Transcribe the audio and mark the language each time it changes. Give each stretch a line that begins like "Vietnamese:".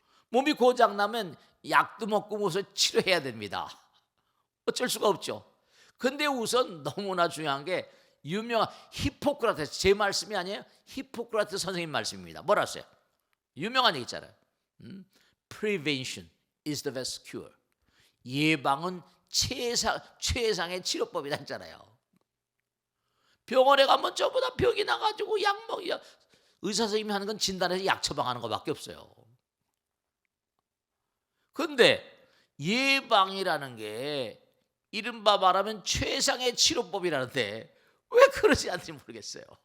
Korean: 몸이 고장나면 약도 먹고 무슨 치료해야 됩니다. 어쩔 수가 없죠. 근데 우선 너무나 중요한 게 유명한 히포크라테스, 제 말씀이 아니에요. 히포크라테스 선생님 말씀입니다. 뭐라 했어요? 유명한 얘기 있잖아요.
English: Prevention is the best cure.
Korean: 예방은 최상의 치료법이다 했잖아요. 병원에 가면 저보다 병이 나가지고 약 먹, 의사 선생님이 하는 건 진단해서 약 처방하는 것밖에 없어요. 근데 예방이라는 게 이른바 말하면 최상의 치료법이라는데 왜 그러지 않는지 모르겠어요.